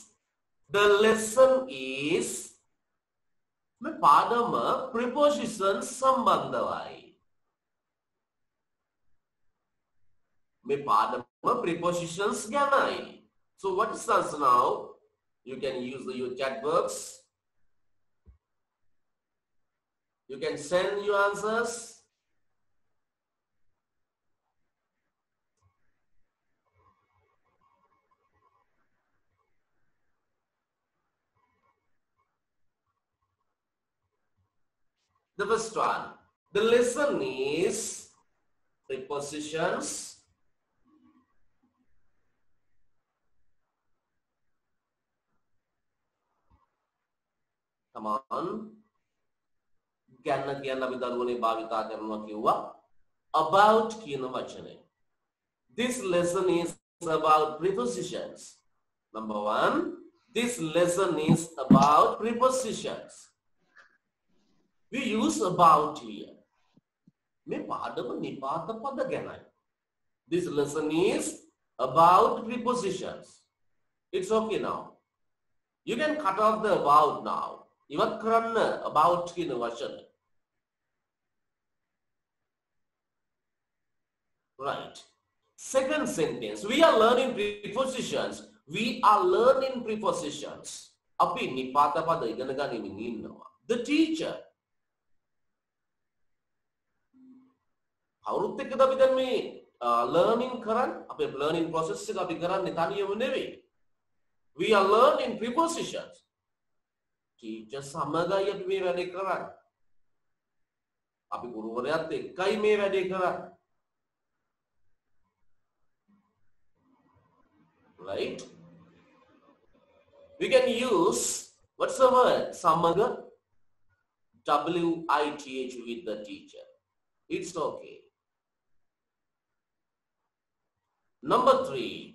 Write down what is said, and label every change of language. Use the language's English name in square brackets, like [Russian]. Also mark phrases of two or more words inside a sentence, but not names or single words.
[Sinhala] මේ පාඩම preposition සම්බන්ධවයි. මේ පාඩම prepositions ගැනයි. [English] So what is the answer now? You can use your chat box. You can send your answers. The first one, the lesson is prepositions. Come on. [Sinhala] ගැන කියන අපි දරුවනේ භාවිතා කරනවා කිව්වා about කියන වචනේ. [English] This lesson is about prepositions. Number 1, this lesson is about prepositions. We use about here. [Sinhala] මේ පාඩම නිපාත පද ගැනයි. [English] This lesson is about prepositions. It's okay now. You can cut off the about now. [Sinhala] ඉවත් කරන්න about කියන වචනේ. [English] Right. Second sentence. We are learning prepositions. We are learning prepositions. [Sinhala] අපි නිපාත පද ඉගෙන ගනිමින් ඉන්නවා. [English] The teacher. [Sinhala] කවුරුත් එක්කද අපි දැන් මේ learning කරන්නේ? අපේ [English] learning process [Sinhala] එක අපි කරන්නේ තනියම නෙවෙයි. [English] We are learning prepositions. [Sinhala] Teacher සමගයි අපි මේ වැඩේ කරන්නේ. අපි ගුරුවරයාත් එක්කයි මේ වැඩේ කරන්නේ. [English] Right? We can use what's the word? Samaga WITH with the teacher. It's okay. Number 3.